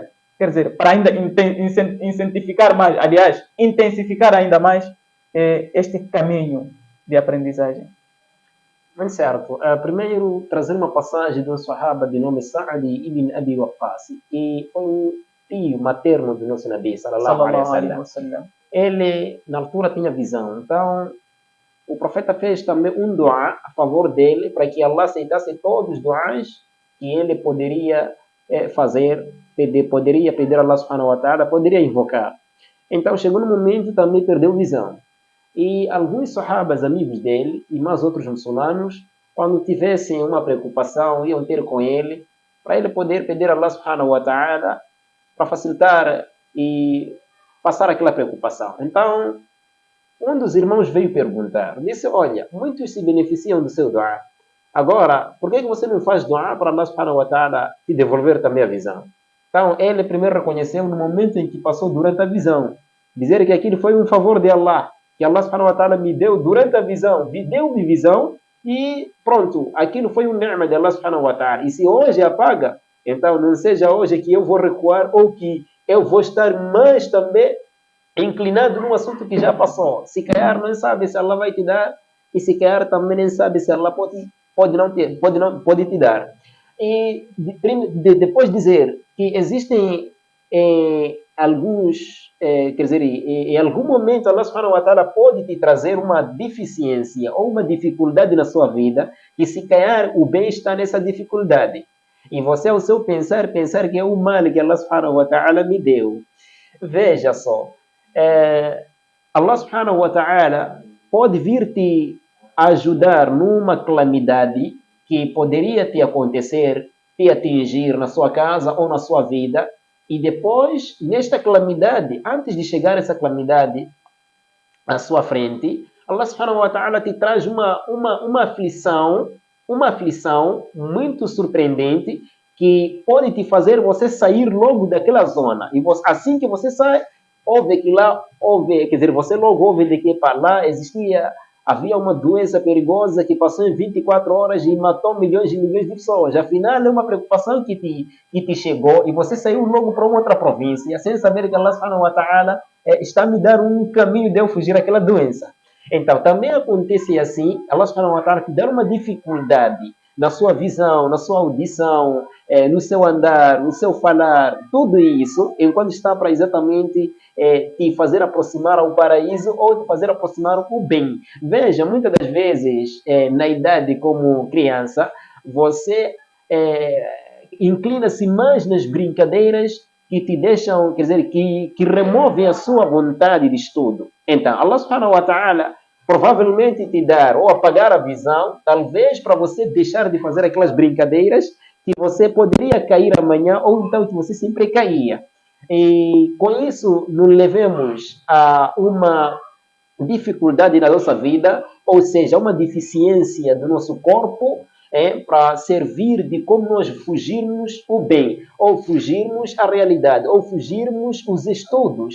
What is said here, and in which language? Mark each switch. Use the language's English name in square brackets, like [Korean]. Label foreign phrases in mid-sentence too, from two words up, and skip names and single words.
[Portuguese] Quer dizer, para ainda incentificar mais, aliás, intensificar ainda mais este caminho de aprendizagem. Muito certo. Primeiro, trazer uma passagem de um sahaba de nome Sa'di ibn Abi Waqqas, que foi um tio materno do nosso Nabi, [Arabic] صلى الله عليه وسلم. [Portuguese] Ele, na altura, tinha visão. Então, o profeta fez também um dua a favor dele, para que Allah aceitasse todos os duas que ele poderia fazer, poderia pedir a Allah [Arabic] سبحانه وتعالى, [Portuguese] poderia invocar. Então, chegou no momento também perdeu visão. E alguns sahabas, amigos dele, e mais outros muçulmanos, quando tivessem uma preocupação, iam ter com ele, para ele poder pedir a Allah [Arabic] سبحانه وتعالى, [Portuguese] para facilitar e passar aquela preocupação. Então, um dos irmãos veio perguntar, disse, olha, muitos se beneficiam do seu dua. Agora, por que você não faz dua para Allah [Arabic] سبحانه وتعالى [Portuguese] te devolver também a visão? Então, ele primeiro reconheceu no momento em que passou durante a visão, dizer que aquilo foi um favor de Allah, que Allah [Arabic] سبحانه وتعالى [Portuguese] me deu durante a visão, me deu-me visão e pronto, aquilo foi um ni'ma de Allah [Arabic] سبحانه وتعالى. [Portuguese] E se hoje apaga, então não seja hoje que eu vou recuar ou que eu vou estar mais também inclinado num assunto que já passou. Se calhar não sabe se Allah vai te dar e se calhar também não sabe se Allah pode te dar. E depois dizer que existem alguns, quer dizer, em algum momento Allah [Arabic] سبحانه وتعالى [Portuguese] pode te trazer uma deficiência ou uma dificuldade na sua vida e se calhar o bem está nessa dificuldade. E você, ao seu pensar que é o mal que Allah [Arabic] سبحانه وتعالى [Portuguese] me deu. Veja só, Allah [Arabic] سبحانه وتعالى [Portuguese] pode vir te ajudar numa calamidade que poderia te acontecer, te atingir na sua casa ou na sua vida, e depois, nesta calamidade, antes de chegar essa calamidade à sua frente, Allah [Arabic] سبحانه وتعالى [Portuguese] te traz uma aflição muito surpreendente que pode te fazer você sair logo daquela zona. E você, assim que você sai, quer dizer, você logo ouve de que para lá havia uma doença perigosa que passou em 24 horas e matou milhões e milhões de pessoas. Afinal, é uma preocupação que te chegou e você saiu logo para uma outra província, sem saber que Allah [Arabic] سبحانه وتعالى [Portuguese] está me dando um caminho de eu fugir daquela doença. Então, também acontece assim, Allah [Arabic] سبحانه وتعالى [Portuguese] te dá uma dificuldade na sua visão, na sua audição, no seu andar, no seu falar, tudo isso, enquanto está para exatamente te fazer aproximar ao paraíso ou te fazer aproximar o bem. Veja, muitas das vezes, na idade como criança, você inclina-se mais nas brincadeiras que te deixam, quer dizer, que removem a sua vontade de estudo. Então, Allah [Arabic] سبحانه وتعالى [Portuguese] provavelmente te dar ou apagar a visão, talvez para você deixar de fazer aquelas brincadeiras que você poderia cair amanhã ou então que você sempre caía. E com isso, nos levemos a uma dificuldade na nossa vida, ou seja, uma deficiência do nosso corpo, para servir de como nós fugirmos o bem, ou fugirmos a realidade, ou fugirmos os estudos.